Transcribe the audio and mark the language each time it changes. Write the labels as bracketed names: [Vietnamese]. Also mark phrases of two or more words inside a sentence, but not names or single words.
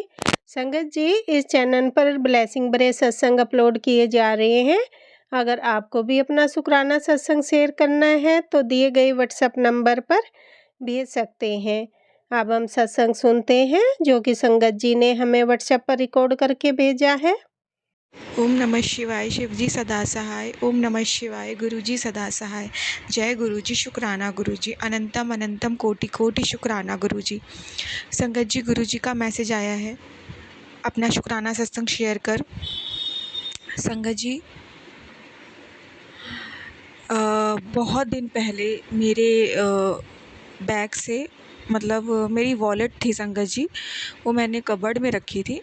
[Hindi] संगत जी, इस चैनल पर ब्लेसिंग भरे सत्संग अपलोड किए जा रहे हैं। अगर आपको भी अपना शुक्राना सत्संग शेयर करना है तो दिए गए व्हाट्सएप नंबर पर भेज सकते हैं। अब हम सत्संग सुनते हैं जो कि संगत जी ने हमें व्हाट्सएप पर रिकॉर्ड करके भेजा है। ओम नमः शिवाय। शिव जी सदा सहाय। ओम नमः शिवाय। गुरु जी सदा सहाय। जय गुरु जी। शुक्राना गुरु जी। अनंतम अनंतम कोटि कोटि शुक्राना गुरु जी। संगत जी, गुरु जी का मैसेज आया है अपना शुक्राना सत्संग शेयर कर। संगत जी, बहुत दिन पहले मेरे बैग से मतलब मेरी वॉलेट थी संगत जी, वो मैंने कबर्ड में रखी थी।